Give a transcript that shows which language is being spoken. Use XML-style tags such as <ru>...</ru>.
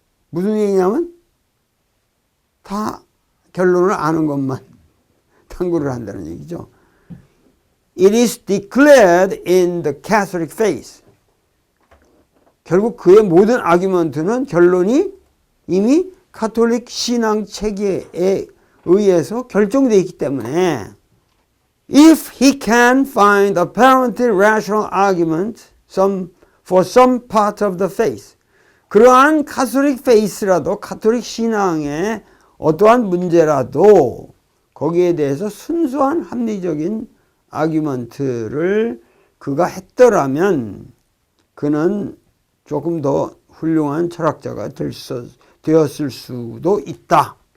<ko>무슨 얘기냐면 다 결론을 아는 것만 탐구를 한다는 얘기죠.</ko> <en>It is declared in the Catholic faith.</en> <ko>결국 그의 모든 아규먼트는 결론이 이미 카톨릭 신앙 체계에 의해서 결정되어 있기 때문에</ko> <en>if he can find apparently rational argument for some part of the faith,</en> <ko>그러한 카톨릭 페이스라도 카톨릭 신앙의 어떠한 문제라도 거기에 대해서 순수한 합리적인 아규먼트를 그가 했더라면 그는 조금 더 훌륭한 철학자가 되었을 수도 있다.</ko>